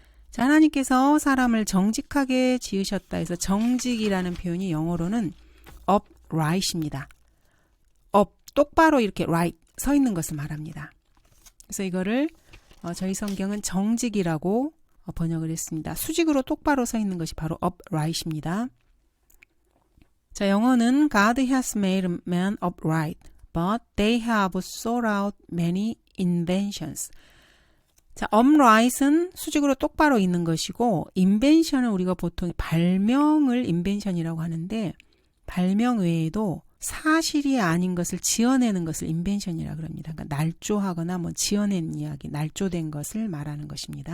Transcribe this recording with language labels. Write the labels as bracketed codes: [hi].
[ko] 자, 하나님께서 사람을 정직하게 지으셨다 해서 정직이라는 표현이 영어로는 upright입니다. 똑바로 이렇게 right, 서 있는 것을 말합니다. 그래서 이거를 저희 성경은 정직이라고 번역을 했습니다. 수직으로 똑바로 서 있는 것이 바로 upright입니다. 자, 영어는 [en] God has made man upright, but they have sought out many inventions. [ko] 자, upright은 수직으로 똑바로 있는 것이고 invention은 우리가 보통 발명을 invention이라고 하는데 발명 외에도 사실이 아닌 것을 지어내는 것을 invention이라고 합니다. 그러니까 날조하거나 뭐 지어낸 이야기, 날조된 것을 말하는 것입니다.